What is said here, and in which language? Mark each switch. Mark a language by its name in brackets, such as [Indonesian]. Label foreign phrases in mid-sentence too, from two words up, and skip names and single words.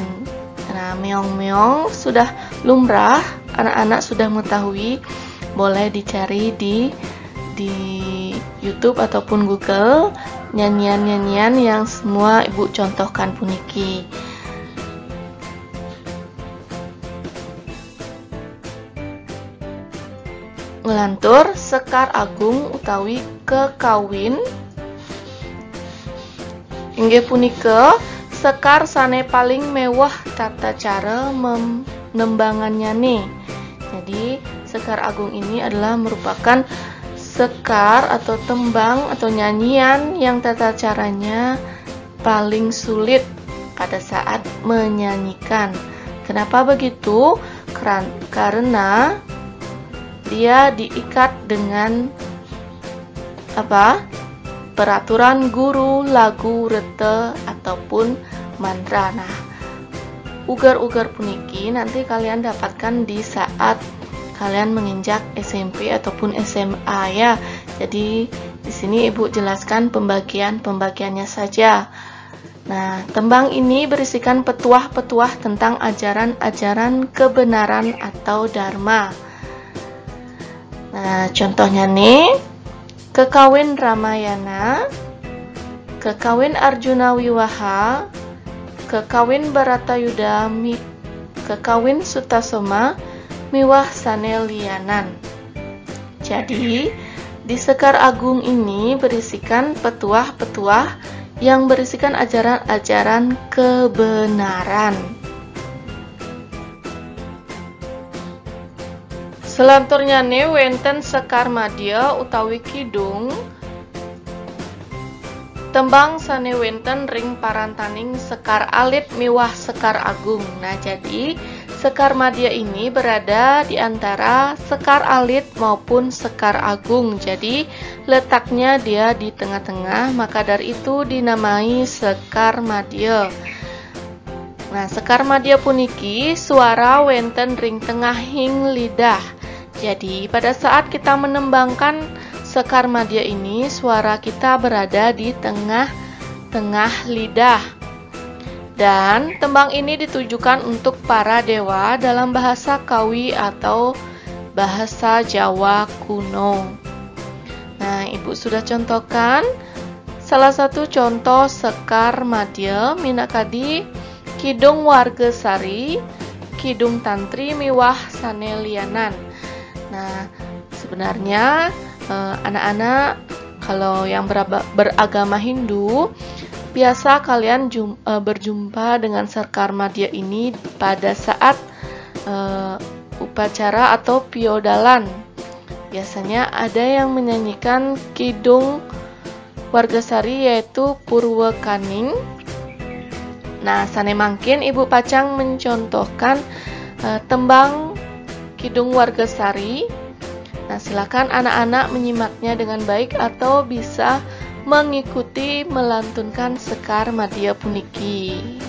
[Indonesian] Nah, Meong-Meong sudah lumrah, anak-anak sudah mengetahui, boleh dicari di YouTube ataupun Google nyanyian-nyanyian yang semua Ibu contohkan puniki. [Balinese] Ngelantur sekar agung utawi kekawin. Inggih punika sekar sane paling [Indonesian] mewah tata cara menembangannya nih. Jadi sekar agung ini adalah merupakan sekar atau tembang atau nyanyian yang tata caranya paling sulit pada saat menyanyikan. Kenapa begitu? Karena dia diikat dengan apa? Peraturan guru, lagu, rete, ataupun mantra. Nah, ugar-ugar puniki nanti kalian dapatkan di saat kalian menginjak SMP ataupun SMA ya. Jadi di sini Ibu jelaskan pembagiannya saja. Nah, tembang ini berisikan petuah-petuah tentang ajaran-ajaran kebenaran atau dharma. Nah, contohnya nih, Kekawin Ramayana, Kekawin Arjuna Wiwaha, Kekawin Baratayuda, Kekawin Sutasoma, [Balinese] Miwah Sanelianan. [Indonesian] Jadi, di Sekar Agung ini berisikan petuah-petuah yang berisikan ajaran-ajaran kebenaran. Selanturnya nih [Balinese] wenten Sekar Madya utawi kidung tembang sane wenten ring parantaning Sekar Alit miwah Sekar Agung. [Indonesian] Nah, jadi Sekar Madya ini berada di antara Sekar Alit maupun Sekar Agung. Jadi letaknya dia di tengah-tengah, maka dari itu dinamai Sekar Madya. [Balinese] Nah, Sekar Madya puniki suara wenten ring tengahing lidah. [Indonesian] Jadi, pada saat kita menembangkan Sekar Madya ini, suara kita berada di tengah-tengah lidah. Dan tembang ini ditujukan untuk para dewa dalam bahasa Kawi atau bahasa Jawa kuno. Nah, Ibu sudah contohkan salah satu contoh Sekar Madya minakadi Kidung Wargesari, Kidung Tantri [Balinese] miwah Sanelianan. [Indonesian] Nah, sebenarnya anak-anak kalau yang beragama Hindu biasa kalian berjumpa dengan Sekar Madya ini pada saat upacara atau piodalan. Biasanya ada yang menyanyikan Kidung Wargesari yaitu Purwakaning. Nah, [Balinese] sane mangkin Ibu Pacang [Indonesian] mencontohkan tembang Kidung Wargesari. Nah, silakan anak-anak menyimaknya dengan baik atau bisa mengikuti melantunkan Sekar Madya puniki.